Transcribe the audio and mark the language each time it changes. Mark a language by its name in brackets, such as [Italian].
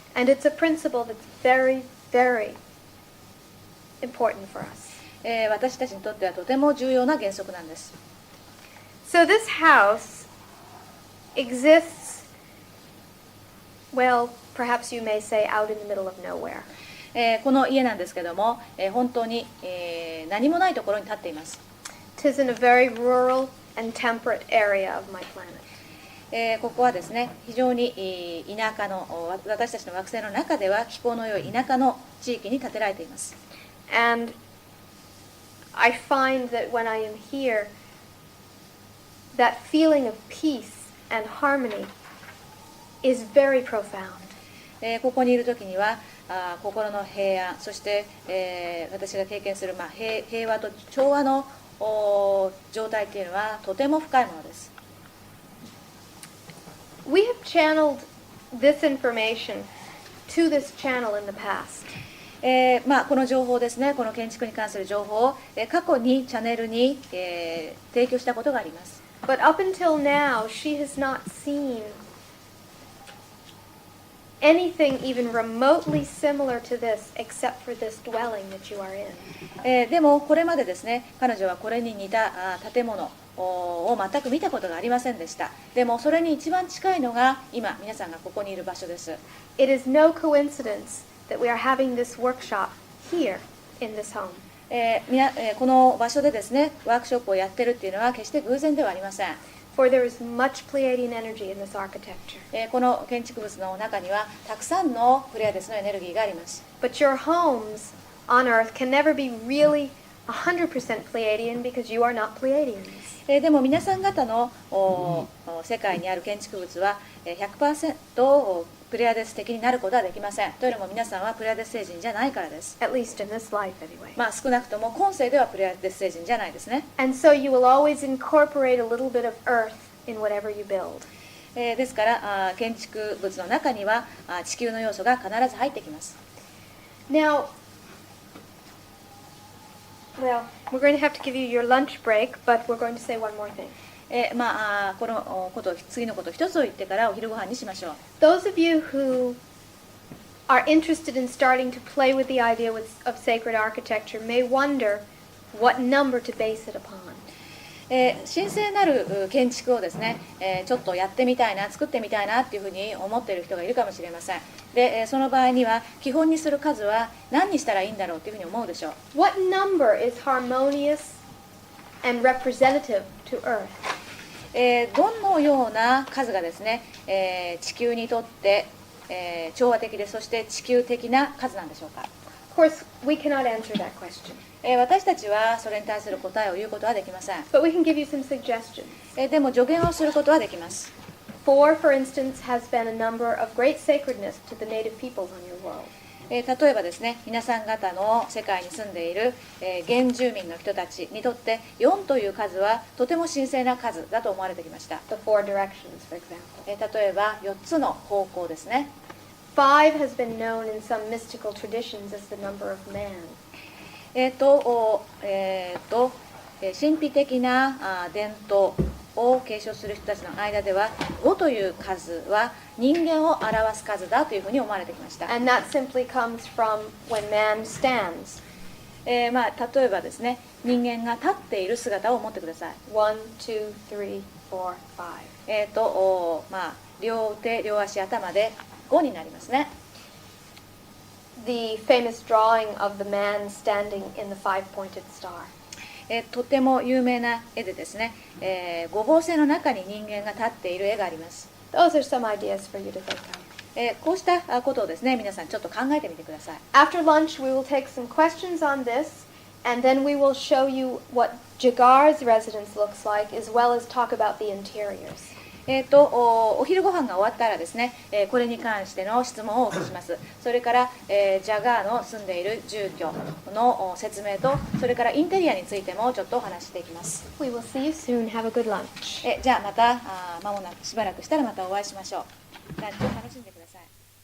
[English] And it's a principle that's very, very important for us. [Japanese] 私たちにとってはとても重要な原則なんです。 [English] So this house exists, well, perhaps you may say out in the middle of nowhere. [Japanese] この家なんですけども、本当に、何もないところに立っています。 [English] 'Tis in a very rural and temperate area of my planet. [Japanese] ここはですね、非常に田舎の、私たちの惑星の中では気候の良い田舎の地域に建てられています。 [English] And I find that when I am here, that feeling of peace and harmony is very profound. [Japanese] ここにいる時には心の平安、そして、私が経験する、平和と調和の状態というのはとても深いものです。 [English] We have channeled this information to this channel in the past. [Japanese] この情報ですね、この建築に関する情報を、過去にチャンネルに、提供したことがあります。 [English] But up until now, she has not seen anything even remotely similar to this except for this dwelling that you are in. [Japanese] でもこれまでですね、彼女はこれに似た建物を全く見たことがありませんでした。でもそれに一番近いのが今皆さんがここにいる場所です。 [English] It is no coincidence that we are having this workshop here in this home. [Japanese] この場所でですね、ワークショップをやってるっていうのは決して偶然ではありません。 [English] For there is much Pleiadian energy in this architecture. [Japanese] この建築物の中にはたくさんのプレアデスのエネルギーがあります。 [English] But your homes on Earth can never be really 100% Pleiadian because you are not Pleiadians. [Japanese] でも皆さん方の世界にある建築物は 100% プレアデス的になることはできません。というのも皆さんはプレアデス星人じゃないからです。 [English] At least in this life, anyway. [Japanese] 少なくとも今世ではプレアデス星人じゃないですね。 [English] And so you will always incorporate a little bit of Earth in whatever you build. [Japanese] ですから建築物の中には地球の要素が必ず入ってきます。 [English] Now, well, we're going to have to give you your lunch break, but we're going to say one more thing. [Japanese] このこと次のこと一つを言ってからお昼ご飯にしましょう。 [English] Those of you who are interested in starting to play with the idea of sacred architecture may wonder what number to base it upon. [Japanese] 神聖なる建築をですね、ちょっとやってみたいな、作ってみたいなっていうふうに思っている人がいるかもしれません。で、その場合には基本にする数は何にしたらいいんだろうというふうに思うでしょう。 [English] What number is harmonious and representative to Earth? [Japanese] どのような数がですね、地球にとって、調和的でそして地球的な数なんでしょうか。 [English] Of course, we cannot answer that question, [Japanese] 私たちはそれに対する答えを言うことはできません。 [English] but we can give you some suggestions. [Japanese] でも助言をすることはできます。 [English] Four, for instance, has been a number of great sacredness to the native peoples on your world. [Japanese] 例えばですね、皆さん方の世界に住んでいる、原住民の人たちにとって4という数はとても神聖な数だと思われてきました。 [English] The four directions, for example. [Japanese] 例えば4つの方向ですね。 [English] Five has been known in some mystical traditions as the number of man. [Japanese] 神秘的な伝統を継承する人たちの間では5という数は人間を表す数だというふうに思われてきました。 [English] And that simply comes from when man stands. [Japanese] 例えばですね、人間が立っている姿を思ってください。 [English] 1, 2, 3, 4, 5. [Japanese] 両手両足頭で5になりますね。 [English] The famous drawing of the man standing in the five-pointed star. [Japanese] とても有名な絵でですね、五芒星の中に人間が立っている絵があります。 [English] Those are some ideas for you to think of. [Japanese] こうしたことをですね、皆さんちょっと考えてみてください。 [English] After lunch, we will take some questions on this, and then we will show you what Jagar's residence looks like, as well as talk about the interiors. [Japanese] お昼ご飯が終わったらですね、これに関しての質問を起こします。それから、ジャガーの住んでいる住居の説明と、それからインテリアについてもちょっとお話ししていきます。 [English] We will see you soon. Have a good lunch. [Japanese] じゃあまた間もなくしばらくしたらまたお会いしましょう。ランチを楽しんでください。